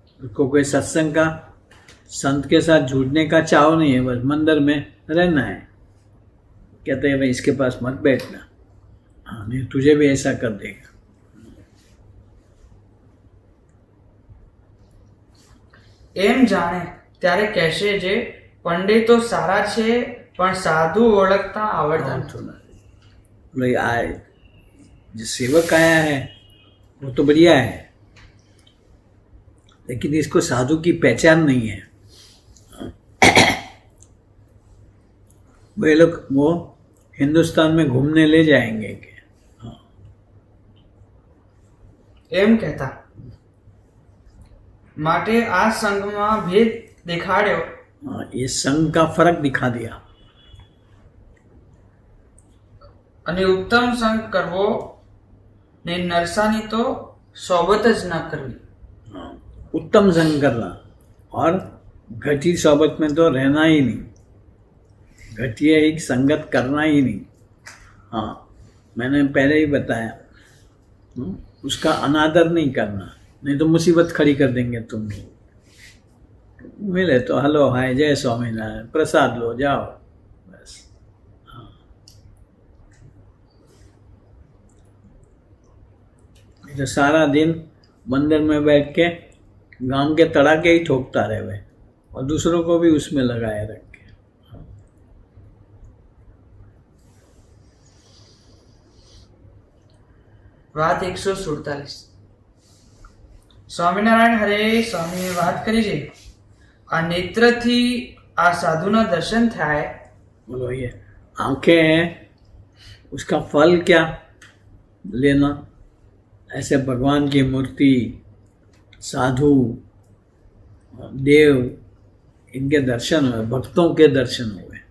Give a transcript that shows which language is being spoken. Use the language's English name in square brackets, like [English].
[Hindi] उसको कोई सत्संग का, संत के साथ जुड़ने का चाव नहीं है, बस मंदिर में रहना है। कहते हैं भाई इसके पास मत बैठना, हाँ, नहीं तुझे भी ऐसा कर देगा। [Gujarati] એમ જાણે ત્યારે કહેશે જે પંડિતો સારા છે પણ સાધુ ઓળખતા આવડતા નથી। [Hindi] भाई आए जो सेवक आया है वो तो बढ़िया है, लेकिन इसको साधु की पहचान नहीं है। वे लोग वो हिंदुस्तान में घूमने ले जाएंगे कि [Gujarati] એમ કહેતા। માટે આ સંઘમાં ભેદ દેખાડ્યો। [Hindi] हाँ, ये संघ का फर्क दिखा दिया। [Gujarati] અને ઉત્તમ સંગ કરવો ને નરસાની તો સોબત જ ન કરવી। [Hindi] हाँ, उत्तम संग करना और घटी सोबत में तो रहना ही नहीं, घटिया एक संगत करना ही नहीं। हाँ, मैंने पहले ही बताया, उसका अनादर नहीं करना, नहीं तो मुसीबत खड़ी कर देंगे तुम। मिले तो हेलो हाय जय स्वामीनारायण, प्रसाद लो जाओ, बस। हाँ, तो सारा दिन मंदिर में बैठ के गांव के तड़ाके ही ठोकता रहे वे, और दूसरों को भी उसमें लगाए रखे। [Gujarati] વાત 147। સ્વામિનારાયણ હરે સ્વામીએ વાત કરી છે આ નેત્રથી આ સાધુના દર્શન થાય। [Hindi] बोलो ये आंखें हैं, उसका फल क्या लेना। ऐसे भगवान की मूर्ति, साधु, देव, इनके दर्शन हुए, भक्तों के दर्शन हुए।